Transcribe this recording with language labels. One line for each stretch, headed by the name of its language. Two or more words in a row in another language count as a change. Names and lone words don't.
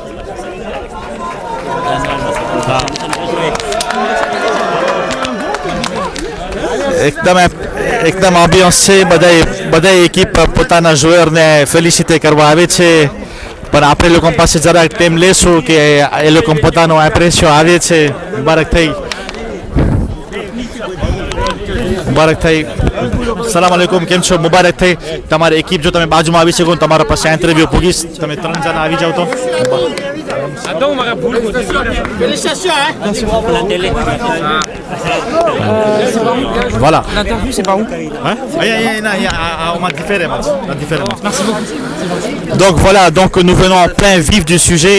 Gujarati: એકદમ ambiance છે બધા એકિપ પોતાના જોયરને ફેલિસિટે કરવા આવે છે પણ આપણે લોકો પાસે જરા ટાઈમ લેશું કે એ લોકો પોતાનો ઇમ્પ્રેશન આવે છે મુબારક થઈ
Arabic: سلام عليكم
Gujarati: કેમ છો મુબારક થઈ તમારી એકિપ જો તમે બાજુમાં આવી શકો તમારા પાસે ઇન્ટરવ્યુ પૂગીશ તમે 3 જણા આવી જાવ તો
French: Félicitations, hein? Merci pour la télé. Voilà. L'interview, c'est par où? Hein? On m'a différé. Merci beaucoup. Donc voilà, donc nous venons en plein vif du sujet.